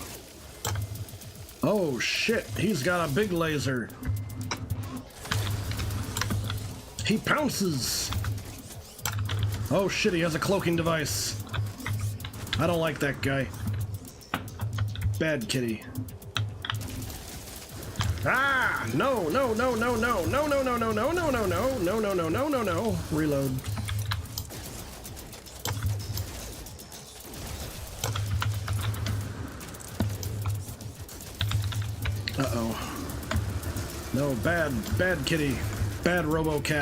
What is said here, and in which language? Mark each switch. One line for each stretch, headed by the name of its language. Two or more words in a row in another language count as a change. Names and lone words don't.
English: Oh shit, he's got a big laser. He pounces. Oh shit, he has a cloaking device. I don't like that guy. Bad kitty. Ah! No, no, no, no, no, no, no, no, no, no, no, no, no, no, no, no, no, no, no. Reload. Uh-oh. No, bad kitty. Bad RoboCat.